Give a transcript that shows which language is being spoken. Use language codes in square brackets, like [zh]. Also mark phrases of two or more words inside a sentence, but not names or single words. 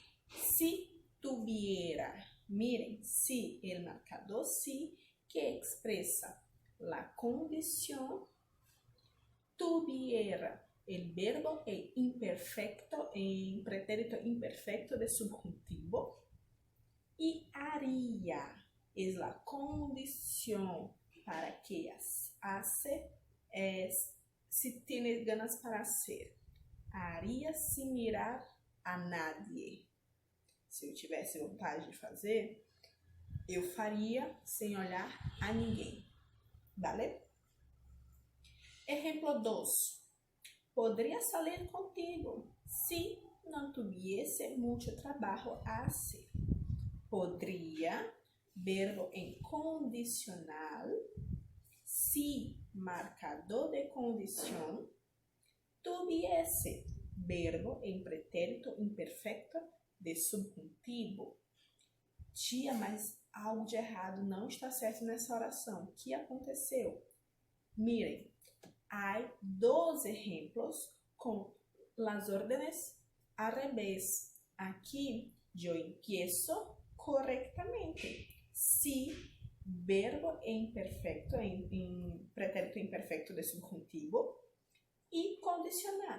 [es] Si tuviera, miren, si, el marcador si, que expresa la condición, tuviera, el verbo en imperfecto, en pretérito imperfecto de subjuntivo, y haría es la condición para que hace, si tiene ganas para hacer. Haria sem mirar a nadie. [pt] Se eu tivesse vontade de fazer, eu faria sem olhar a ninguém. [es] ¿Vale? Ejemplo 2. Podría salir contigo si no tuviese mucho trabajo a hacer. Podría, verbo en condicional, si, marcador de condición, tuviese, verbo em pretérito imperfecto de subjuntivo. [pt] Tia, mas algo de errado não está certo nessa oração. O que aconteceu? [es] Miren, há 2 ejemplos com las órdenes al revés. Aqui, yo empiezo correctamente. Si, verbo em perfecto, em pretérito imperfecto de subjuntivo, y condicional.